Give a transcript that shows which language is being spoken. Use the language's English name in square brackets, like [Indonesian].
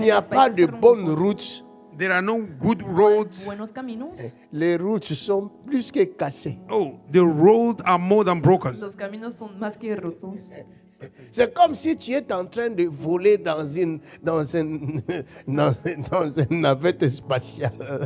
[French] n'y a pas de bonnes routes. [English] there are no good [Spanish] No hay [English] roads. [Spanish] buenos caminos. [French] Les routes sont plus que cassées. [English] Oh, the roads are more than broken. [Spanish] Los caminos son más que rotos. [French] C'est comme si tu es en train de voler dans une navette spatiale.